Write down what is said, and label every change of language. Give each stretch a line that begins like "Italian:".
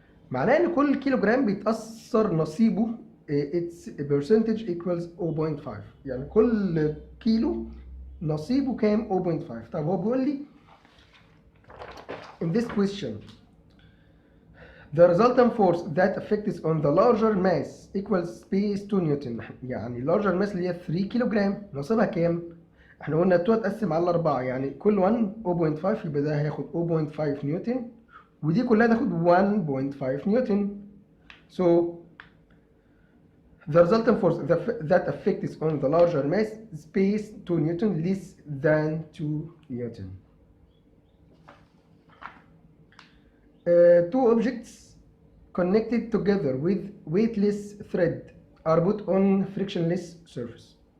Arabic: معناه ان كل كيلوغرام بيتأثر نصيبه
English: its percentage equals 0.5.
Arabic: يعني كل كيلو نصيبه كام؟ 0.5. طب هو بيقول لي
English: in this question the resultant force that affects on the larger mass equals space 2 newton.
Arabic: يعني larger mass اللي هي 3 كيلوغرام نصيبها كام؟ احنا قلنا 2 تقسم على 4 يعني كل 1 0.5 يبقى ده هياخد 0.5 نيوتن ودي كلها تاخد 1.5 نيوتن.
English: So the resultant force that affects on the larger mass space 2 newton less than 2 newton. Two objects connected together with weightless thread are put on frictionless surface.